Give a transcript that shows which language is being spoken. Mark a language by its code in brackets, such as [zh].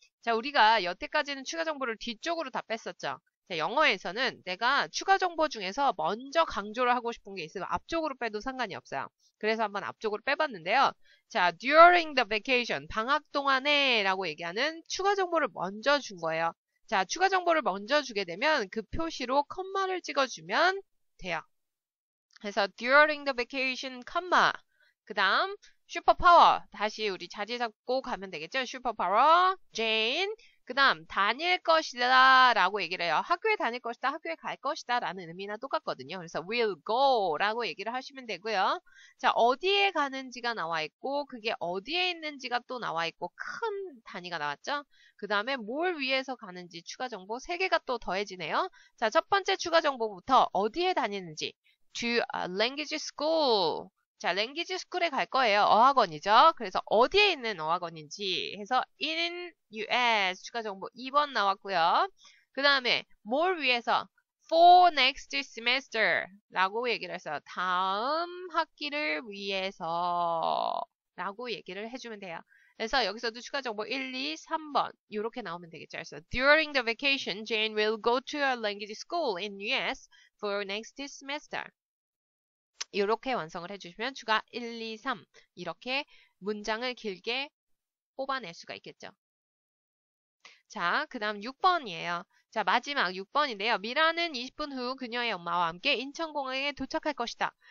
[ko] 자, 우리가 여태까지는 추가 정보를 뒤쪽으로 다 뺐었죠. 자, 영어에서는 내가 추가 정보 중에서 먼저 강조를 하고 싶은 게 있으면 앞쪽으로 빼도 상관이 없어요. 그래서 한번 앞쪽으로 빼봤는데요. 자, [en] during the vacation, [ko] 방학 동안에 라고 얘기하는 추가 정보를 먼저 준 거예요. 자, 추가 정보를 먼저 주게 되면 그 표시로 컴마를 찍어주면 돼요. 그래서 [en] during the vacation, [ko] 컴마. 그 다음 슈퍼파워. 다시 우리 자리 잡고 가면 되겠죠. 슈퍼파워, 제인. 그 다음 다닐 것이다 라고 얘기를 해요. 학교에 다닐 것이다, 학교에 갈 것이다 라는 의미나 똑같거든요. 그래서 [en] will go [ko] 라고 얘기를 하시면 되고요. 자, 어디에 가는지가 나와 있고 그게 어디에 있는지가 또 나와 있고 큰 단위가 나왔죠. 그 다음에 뭘 위해서 가는지 추가 정보 3개가 또 더해지네요. 자, 첫 번째 추가 정보부터 어디에 다니는지 [en] to a language school. [ko] 자, language school에 갈 거예요. 어학원이죠. 그래서 어디에 있는 어학원인지 해서 [en] in US [ko] 추가 정보 2번 나왔고요. 그 다음에 뭘 위해서 [en] for next semester [ko] 라고 얘기를 했어요. 다음 학기를 위해서 라고 얘기를 해주면 돼요. 그래서 여기서도 추가 정보 1, 2, 3번 이렇게 나오면 되겠죠. [en] 그래서 during the vacation, Jane will go to a language school in US for next semester. [ko] 이렇게 완성을 해주시면 추가 1, 2, 3 이렇게 문장을 길게 뽑아낼 수가 있겠죠. 자, 그 다음 6번이에요. 자, 마지막 6번인데요. 미라는 20분 후 그녀의 엄마와 함께 인천공항에 도착할 것이다.